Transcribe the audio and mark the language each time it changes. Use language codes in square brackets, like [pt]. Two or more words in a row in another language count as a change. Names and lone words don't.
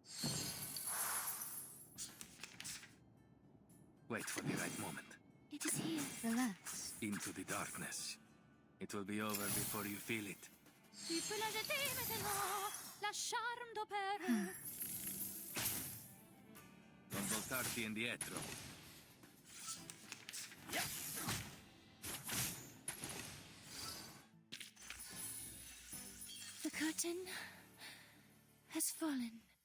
[en] Wait for the right moment. It is here. Relax. Into the darkness. It will be over before you feel it. [fr] Si peut la jeter maintenant, la charme d'opéra. [it] Non voltarti indietro. [en] The curtain has fallen.